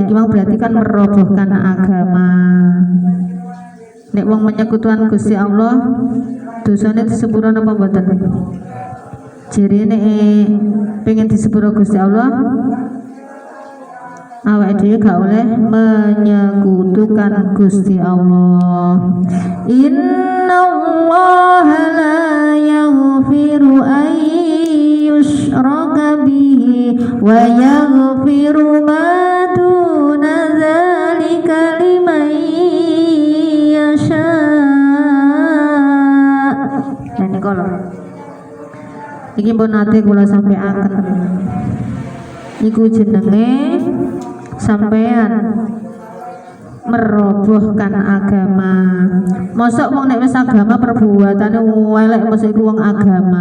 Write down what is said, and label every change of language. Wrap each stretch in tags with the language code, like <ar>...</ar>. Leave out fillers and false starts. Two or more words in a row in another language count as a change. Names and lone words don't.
<jv>Iki mau berarti kan merobohkan agama. Nek wong menyekutukan Gusti Allah, dosane disepuro napa mboten? Jirine pengen disepuro Gusti Allah, awake dhewe gak oleh menyekutukan Gusti Allah.</jv> <ar>إن الله لا يغفر أن يشرك به ويغفر ما دون ذلك لمن يشاء.</ar> <id>Ini kalau</id> <jv>iki pun nate kula sampaiaken iku jenenge sampean merobohkan agama. Mosok wong nek wis agama perbuatane elek mosok iku wong agama.</jv>